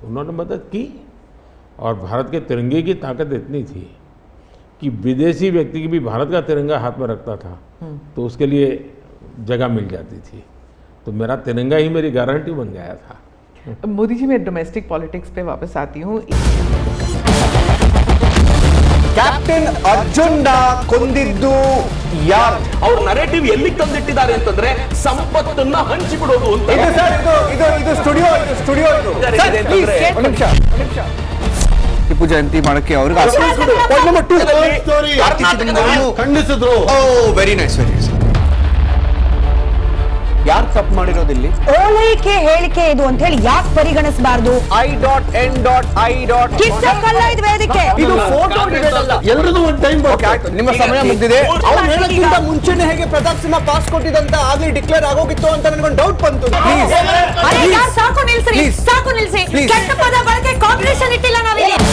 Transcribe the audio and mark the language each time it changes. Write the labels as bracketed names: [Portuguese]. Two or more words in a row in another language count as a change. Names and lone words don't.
[Hindi] उन्होंने मदद की, और भारत के तिरंगे की ताकत इतनी थी कि विदेशी व्यक्ति की भी भारत का तिरंगा हाथ में रखता था तो उसके लिए जगह मिल जाती थी। तो मेरा तिरंगा ही मेरी गारंटी बन गया था। मोदी जी, मैं [English] domestic politics [Hindi] पे वापस आती हूँ। [Kannada] ಕ್ಯಾಪ್ಟನ್ ಅರ್ಜುನ್ನ ಕೊಂದಿದ್ದು ಯಾರು? ಅವ್ರ ನರೇಟಿವ್ ಎಲ್ಲಿ ತಂದಿಟ್ಟಿದ್ದಾರೆ ಅಂತಂದ್ರೆ ಸಂಪತ್ತನ್ನ ಹಂಚಿಬಿಡೋದು ಅಂತ. ಇದು ಸರ್, ಇದು ಸ್ಟುಡಿಯೋ ಟಿಪ್ಪು ಜಯಂತಿ ಮಾಡಕ್ಕೆ ಅವ್ರಿಗೆ ಖಂಡಿಸಿದ್ರು. [English] very nice. [Kannada] ಯಾರು ತಪ್ಪು ಮಾಡಿರೋದಿಲ್ಲಿ? ಓಲೈಕೆ ಹೇಳಿಕೆ ಇದು ಅಂತ ಹೇಳಿ ಯಾಕೆ ಪರಿಗಣಿಸಬಾರದು? I.N.I. ಕಿಚ್ಚಕ್ಕಲ್ಲ ಇದು ವೇದಿಕೆ. ಇದು ಫೋಟೋ ಎಲ್ಲರದು ಒಂದು ಟೈಮ್ ನಿಮ್ಮ ಸಮಯ ಮುಗಿದಿದೆ. ಅವ್ರು ಹೇಳಕ್ಕಿಂತ ಮುಂಚೆನೆ ಹೇಗೆ ಪ್ರತಾಪ್ ಸಿಂಹ ಪಾಸ್ ಕೊಟ್ಟಿದಂತ ಆಗ್ಲಿ ಡಿಕ್ಲೇರ್ ಆಗೋಗಿತ್ತು ಅಂತ ನನಗೊಂದು ಡೌಟ್ ಬಂತು. ಸಾಕು ನಿಲ್ಸಿ, ಸಾಕು ನಿಲ್ಸಿ. ಕೆಟ್ಟ ಪದ ಬಳಕೆ ಕಾಂಪಿಟೇಷನ್ ಇಟ್ಟಿಲ್ಲ ನಾವಿಲ್ಲಿ.